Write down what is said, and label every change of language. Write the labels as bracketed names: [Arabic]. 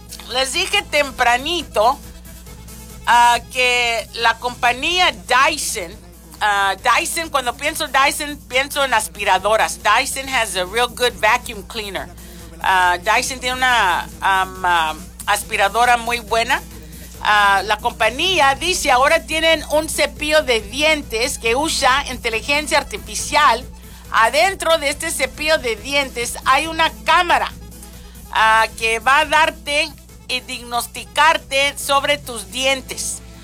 [Spanish] Les dije tempranito que la compañía Dyson, Dyson, cuando pienso Dyson, pienso en aspiradoras. [English] Dyson has a real good vacuum cleaner. [Spanish] Dyson tiene una aspiradora muy buena. La compañía dice ahora tienen un cepillo de dientes que usa inteligencia artificial. Adentro de este cepillo de dientes hay una cámara que va a darte y diagnosticarte sobre tus dientes.